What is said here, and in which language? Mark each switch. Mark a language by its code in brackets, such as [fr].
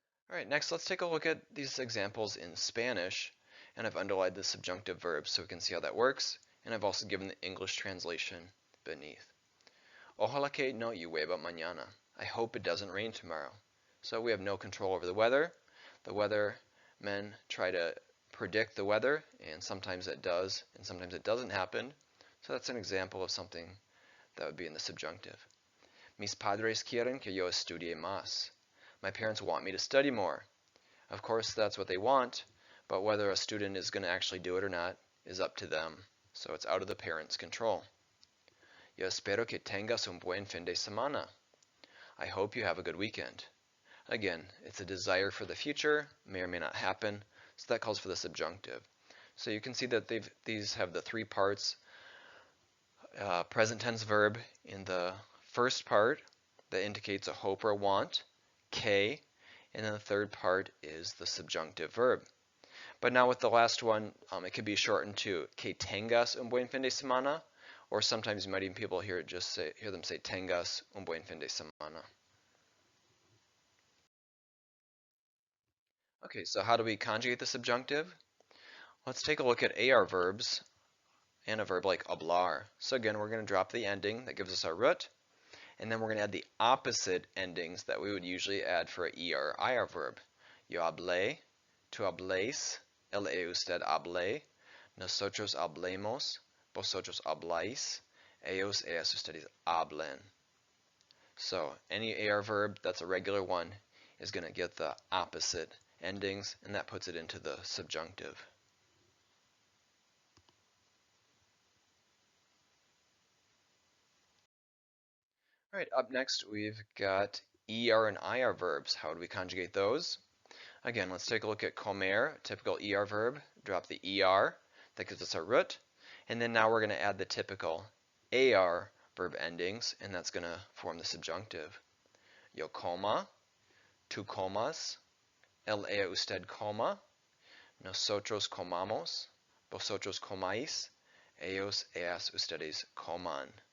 [en] Alright, next let's take a look at these examples in Spanish, and I've underlined the subjunctive verbs so we can see how that works, and I've also given the English translation beneath. [es] Ojalá que no llueva mañana. [en] I hope it doesn't rain tomorrow. So we have no control over the weather. The weathermen try to predict the weather, and sometimes it does, and sometimes it doesn't happen. So that's an example of something that would be in the subjunctive. [es] Mis padres quieren que yo estudie más. [en] My parents want me to study more. Of course, that's what they want, but whether a student is going to actually do it or not is up to them. So it's out of the parents' control. [es] Yo espero que tengas un buen fin de semana. [en] I hope you have a good weekend. Again, it's a desire for the future, may or may not happen, so that calls for the subjunctive. So you can see that these have the three parts. Present tense verb in the first part that indicates a hope or a want, que, and then the third part is the subjunctive verb. But now with the last one, it could be shortened to [es] que tengas un buen fin de semana, [en] or sometimes you might even people hear them say [es] tengas un buen fin de semana. [en] Okay, so how do we conjugate the subjunctive? Let's take a look at AR verbs and a verb like hablar. So again, we're going to drop the ending that gives us our root, and then we're going to add the opposite endings that we would usually add for an ER or IR verb. [es] Yo hablé, tú habléis, él usted hable, nosotros hablemos, vosotros habláis, ellos ustedes hablen. [en] So any AR verb that's a regular one is going to get the opposite endings, and that puts it into the subjunctive. All right, up next we've got ER and IR verbs. How do we conjugate those? Again, let's take a look at comer, typical ER verb. Drop the ER, that gives us our root. And then now we're going to add the typical AR verb endings, and that's going to form the subjunctive. [es] Yo coma, tú comas, él usted coma, nosotros comamos, vosotros comáis, ellos ustedes coman.